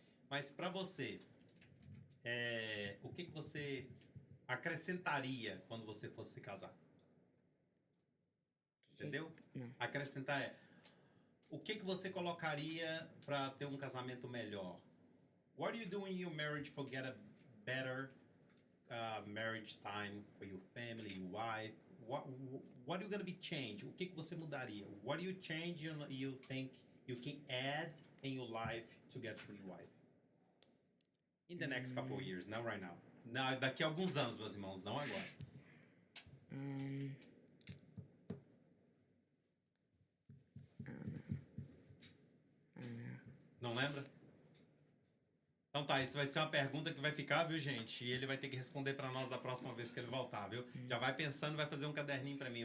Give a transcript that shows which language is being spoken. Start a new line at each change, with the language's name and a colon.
Portuguese: Mas para você, o que você acrescentaria quando você fosse se casar? Entendeu? Não. Acrescentar o que você colocaria para ter um casamento melhor?
English: What do you do in your marriage for get a better marriage time for your family, your wife? What are you going to be change?
Portuguese: O que você mudaria?
English: What do you change you think you can add in your life to get to your wife? In the next couple of years, not right now.
Portuguese: Daqui a alguns anos, meus irmãos, não agora. Não lembra? Então tá, isso vai ser uma pergunta que vai ficar, viu, gente? E ele vai ter que responder pra nós da próxima vez que ele voltar, viu? Já vai pensando, vai fazer um caderninho pra mim.